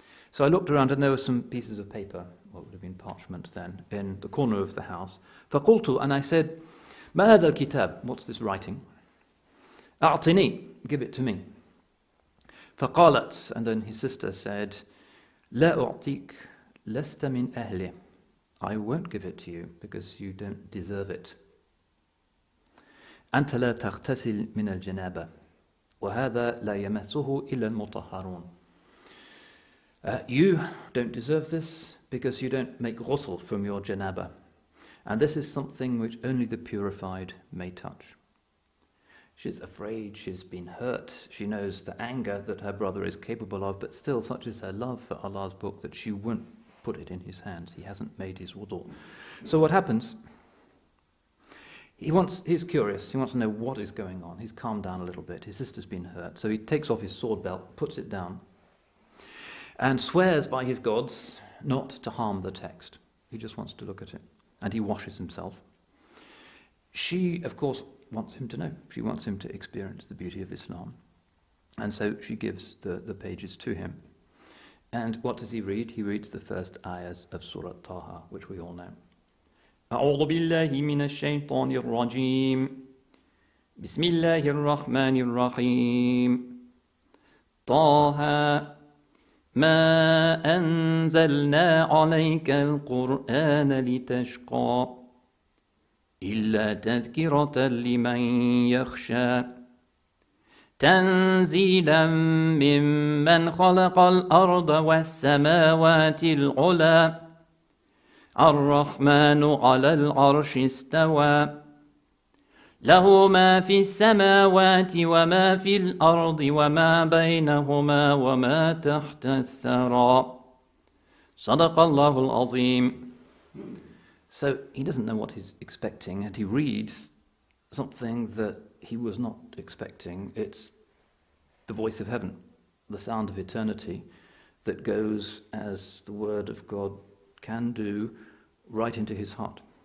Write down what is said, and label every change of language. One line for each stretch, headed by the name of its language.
English: So I looked around and there were some pieces of paper, what would have been parchment then, in the corner of the house.
Arabic: فَقُلْتُ,
English: and I said,
Arabic: مَا هَذَا الْكِتَابِ?
English: What's this writing?
Arabic: أَعْطِنِي,
English: give it to me.
Arabic: فَقَالَتْ,
English: and then his sister said,
Arabic: لَا أُعْطِيكَ لَسْتَ مِنْ أَهْلِهِ.
English: I won't give it to you because you don't deserve it.
Arabic: أنت لا تغتسل من الجنابة وهذا لا يمسه إلا المطهرون.
English: You don't deserve this because you don't make ghusl from your janaba. And this is something which only the purified may touch. She's afraid, she's been hurt, she knows the anger that her brother is capable of, but still such is her love for Allah's book that she won't put it in his hands. He hasn't made his wudu. So what happens? He's curious, he wants to know what is going on. He's calmed down a little bit, his sister's been hurt, so he takes off his sword belt, puts it down, and swears by his gods not to harm the text. He just wants to look at it. And he washes himself. She, of course, wants him to know. She wants him to experience the beauty of Islam. And so she gives the pages to him. And what does he read? He reads the first ayahs of Surah Taha, which we all know.
Arabic: أعوذ بالله من الشيطان الرجيم بسم الله الرحمن الرحيم طه ما أنزلنا عليك القرآن لتشقى إلا تذكرة لمن يخشى تنزيلا ممن خلق الأرض والسماوات العلى الرحمن على العرش استوى له ما في السماوات وما في الأرض وما بينهما وما تحت الثرى صدق الله العظيم.
English: So he doesn't know what he's expecting, and he reads something that he was not expecting. It's the voice of heaven, the sound of eternity that goes, as the word of God can do, right into his heart.